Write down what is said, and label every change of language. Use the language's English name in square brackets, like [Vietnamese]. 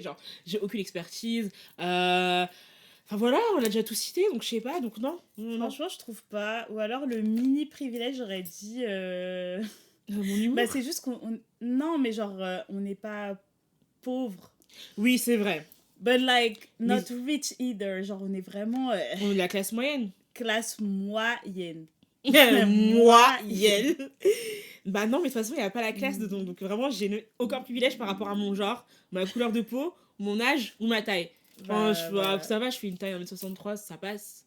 [French] Genre, j'ai aucune expertise. Enfin voilà, on a déjà tout cité, donc je sais pas, donc non. Franchement, je trouve pas. Ou alors le mini privilège, j'aurais dit. Mon humour. Bah, c'est juste qu'on. Non, mais genre, on n'est pas pauvre. Oui, c'est vrai. [English] But like, not rich either. [French] Genre, on est vraiment. On est de la classe moyenne. Classe moyenne. Moyenne. Bah non, mais de toute façon, il n'y a pas la classe dedans. Donc vraiment, j'ai aucun privilège par rapport à mon genre, ma couleur de peau, mon âge ou ma taille. Enfin, ça va, je fais une taille 1m63, ça passe.